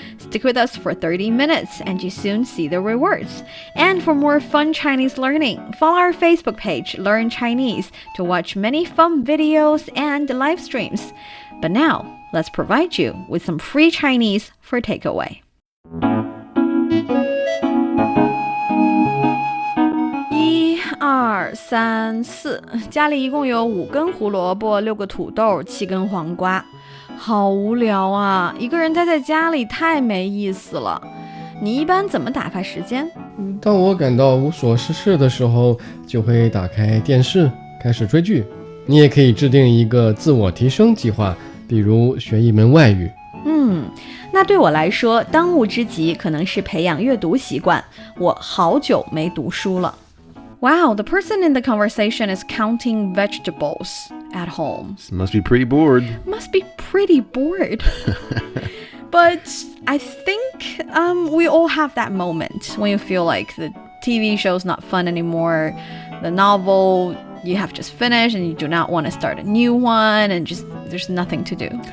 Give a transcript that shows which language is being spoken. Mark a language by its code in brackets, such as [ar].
[en] Stick with us for 30 minutes and you soon see the rewards. And for more fun Chinese learning, follow our Facebook page, Learn Chinese, to watch many fun videos and live streams. But now, let's provide you with some free Chinese for takeaway. [zh] 1、2、3、4，家里一共有5根胡萝卜、6个土豆、7根黄瓜。好无聊啊！一个人待在家里太没意思了。你一般怎么打发时间？当我感到无所事事的时候，就会打开电视，开始追剧。你也可以制定一个自我提升计划，比如学一门外语。那对我来说，当务之急可能是培养阅读习惯。我好久没读书了。 [en] Wow, the person in the conversation is counting vegetables at home. Must be pretty bored. Must be pretty bored. But I think we all have that moment when you feel like the TV show's not fun anymore, the novel you have just finished and you do not want to start a new one, and just there's nothing to do.